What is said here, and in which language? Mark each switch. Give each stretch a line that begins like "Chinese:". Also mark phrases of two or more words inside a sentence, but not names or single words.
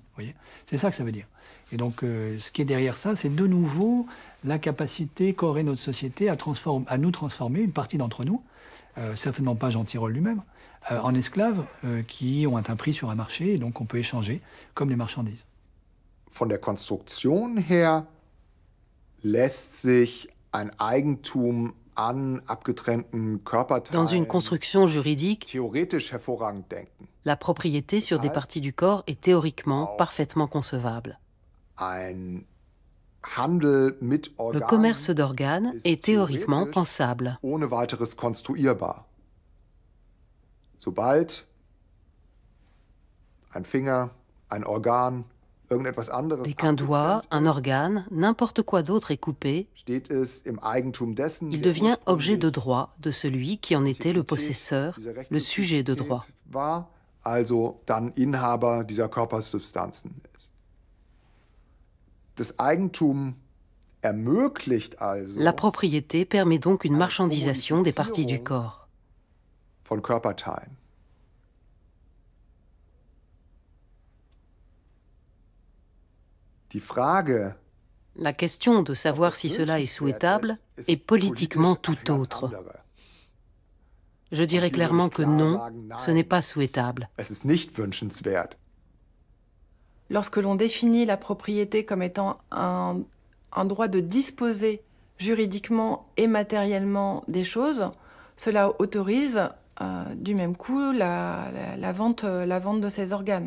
French: Voyez, c'est ça que ça veut dire. Et donc, ce qui est derrière ça, c'est de nouveau la capacité qu'aurait notre société à nous transformer, une partie d'entre nous, certainement pas Jean Tirole lui-même, en esclaves qui ont un prix sur un marché, et donc on peut échanger comme les marchandises.
German: Von der Konstruktion her lässt sich ein Eigentum an abgetrennten Körperteilen
French: Dans une construction juridique,
German: theoretisch hervorragend denken.
French: La propriété sur des parties du corps est théoriquement parfaitement concevable.
German: Ein Handel mit Organen
French: Le commerce d'organes est théoriquement pensable.
German: ohne weiteres konstruierbar. Sobald ein Finger, ein Organ, irgendetwas anderes
French: Dès qu'un doigt, un organe, n'importe quoi d'autre est coupé,
German: steht es im Eigentum dessen,
French: il
German: der
French: devient objet
German: ursprünglich
French: de droit de celui qui en était le possesseur, le sujet de droit.
German: war, also dann Inhaber dieser Körpersubstanzen ist. Das Eigentum ermöglicht also
French: La propriété permet donc une marchandisation des parties du corps.
German: von Körperteilen. Die Frage,
French: La question de savoir si cela est souhaitable est politiquement tout autre. Je dirais clairement que non, ce n'est pas souhaitable.
German: es ist nicht wünschenswert.
French: Lorsque l'on définit la propriété comme étant un droit de disposer juridiquement et matériellement des choses, cela autorise du même coup la vente de ces organes.